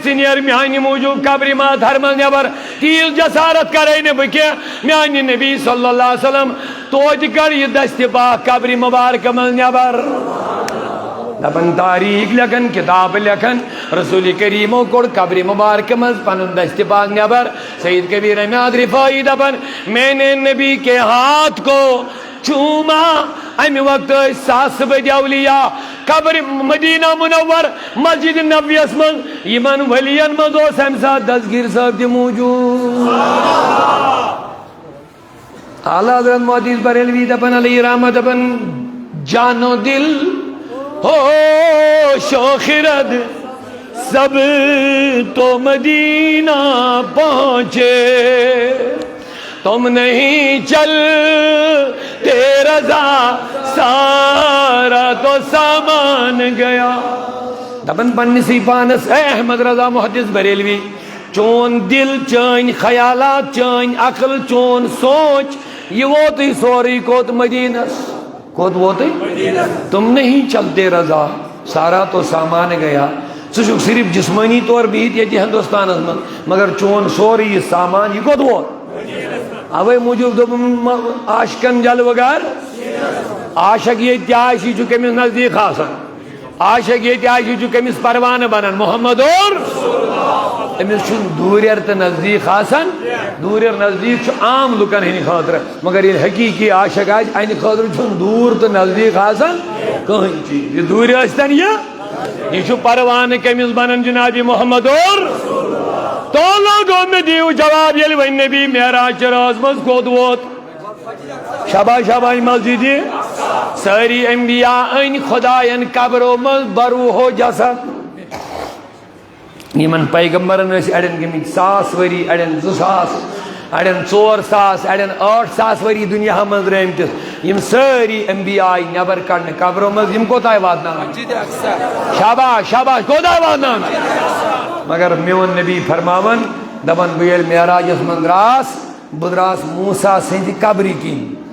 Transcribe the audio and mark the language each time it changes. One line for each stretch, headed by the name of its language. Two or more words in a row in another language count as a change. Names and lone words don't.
Kashmiri: ژٕ نیر میانہِ موٗجوٗب قبرِ ماتھر منٛز نٮ۪بر تیٖژ جسارت کرے نہٕ بہٕ کینٛہہ میانہِ نبی
Arabic: صلی اللہ علیہ
Kashmiri: وسلم توتہِ کر یہِ دستہِ پاک قبرِ مبارکہ منٛز نٮ۪بر دپن تاریخ لیکھن کتاب لیکھن رسول کریمو کوٚڑ قبرِ مبارکہ منٛز پنُن دستہِ پاک نٮ۪بر سید کبیر احمد رفاعی دپن
Urdu: میں نے نبی کے ہاتھ کو چوما
Kashmiri: امہِ وقتہٕ ٲسۍ ساسہٕ بٔدۍ اولیاء قبرِ مدینہ منور مسجد نبویس منٛز یِمن ؤلین منٛز اوس امہِ ساتہٕ دستگیٖر صٲب تہِ موٗجوٗد
Urdu: اعلیٰ حضرت محدث بریلوی
Kashmiri: دپن علیہ رحمت دپن
Urdu: جانو دل ہوش و خرد سب تو مدینہ پہنچے تم نہیں چلتے رضا
Kashmiri: سارا تو سامان گیا دپن پننسٕے پانس اے احمد رضا محدث بریلوی چون دل چٲنۍ خیالات چٲنۍ عقل چون سونچ یہ ووتٕے سورُے کوٚت مدینس کوٚت ووتٕے
Urdu: تم نہیں چلتے رضا سارا تو سامان گیا
Kashmiri: ژٕ چھُکھ صرف جسمٲنی طور بِہِتھ ییٚتہِ ہندوستانس منٛز مگر چون سورُے یہِ سامان یہِ کوٚت ووت اوے موٗجوٗب دوٚپُن عاشقن جلوٕ گر عاشق ییٚتہِ تہِ آسہِ یہِ چھُ کٔمِس نزدیٖک آسان عاشق ییٚتہِ آسہِ یہِ چھُ کٔمِس پروانہٕ بنان محمد أمِس چھُنہٕ دوٗریر تہٕ نزدیٖک آسان دوٗریر نزدیٖک چھُ عام لُکن ہٕنٛدِ خٲطرٕ مگر ییٚلہِ حقیٖقی عاشق آسہِ اَنہِ خٲطرٕ چھُنہٕ دوٗر تہٕ نزدیٖک آسان کٕہٕنۍ چیٖز یہِ دوٗرِ ٲسۍتن یہ چھُ پروانہٕ کٔمِس بنان جناب محمد
Urdu: تو لوگوں میں
Kashmiri: دیو جواب ییٚلہِ وۄنۍ نبی معراج چہِ رٲژ منٛز کوٚت ووت شاباش شاباش مسجدِ سٲری انبیاء أنۍ خۄداین قبرو منٛز بروٗہو جسد یِمن پیغمبرن ٲسۍ اڑٮ۪ن گٔمٕتۍ 1000 ؤری اڑٮ۪ن 2000 اڑین 4 ساس اڑین 8 ساس وری دنیا من رحمتس یم ساری انبیاء نبر کڑنے قبروں مز یم کوتاہ واتنان شاباش شاباش کوتاہ واتنان مگر میون نبی فرماون دپن بہ ییٚلہِ معراجس من دراس بہ دراس موسیٰ سٕنٛدِ قبرِ کِنۍ